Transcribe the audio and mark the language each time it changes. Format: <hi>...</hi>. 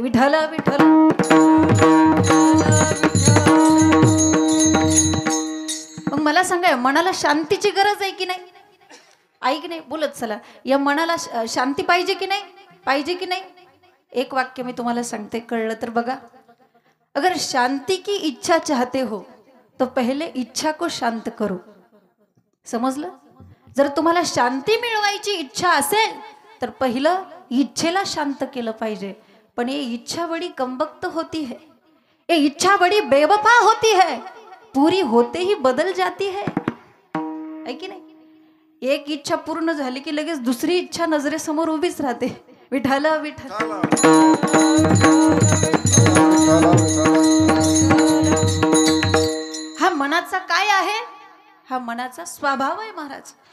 <mr>विठ्ठल विठ्ठल. मग मला सांगा, मनाला शांतीची गरज आहे की नाही? ऐक नाही बोलत चला, या मनाला शांती पाहिजे की नाही? पाहिजे की नाही? एक वाक्य मी तुम्हाला सांगते, कळलं तर बघा.</mr> <hi>अगर शांति की इच्छा चाहते हो तो पहले इच्छा को शांत करो.</hi> <mr>समजलं? जर तुम्हाला शांती मिळवायची इच्छा असेल तर पहिलं इच्छेला शांत केलं पाहिजे.</mr> <hi>पण ये इच्छा बड़ी कमबख्त होती है, ये इच्छा बड़ी बेवफा होती है, पूरी होते ही बदल जाती है.</hi> <mr>है की नाही? एक इच्छा पूर्ण झाली की लगेच दुसरी इच्छा नजरेसमोर उभीच राहते. विठ्ठल विठ्ठल. हा मनाचा काय आहे? हा मनाचा स्वभाव आहे महाराज.</mr>